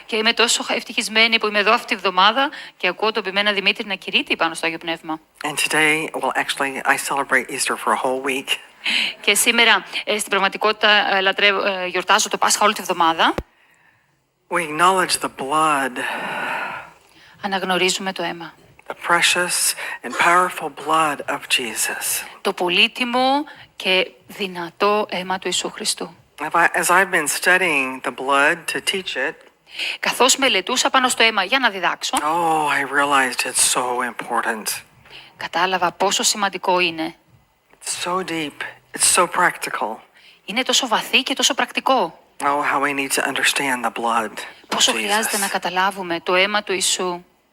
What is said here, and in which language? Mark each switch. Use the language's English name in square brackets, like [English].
[Greek] Και είμαι τόσο ευτυχισμένη που είμαι εδώ αυτή τη βδομάδα και ακούω τον Πιμένα Δημήτρη να κηρύττει πάνω στο Άγιο Πνεύμα. [English] And today, well, actually, I celebrate Easter for a whole week. [Greek] Και σήμερα στην πραγματικότητα γιορτάζω το Πάσχα όλη τη βδομάδα. [English] We acknowledge the blood, [Greek] Αναγνωρίζουμε το αίμα. [English] the precious and powerful blood of Jesus. [Greek] Το πολύτιμο και δυνατό αίμα του Ιησού Χριστού. [English] As I've been studying the blood to teach it, [Greek] Καθώς μελετούσα πάνω στο αίμα για να διδάξω, [English] oh, I realized it's so important. [Greek] κατάλαβα πόσο σημαντικό είναι. [English] It's so deep. It's so practical. [Greek] Είναι τόσο βαθύ και τόσο πρακτικό. [English] Oh, how we need to understand the blood of [Greek] Πόσο χρειάζεται να [English] Jesus. [Greek] καταλάβουμε το αίμα του Ιησού.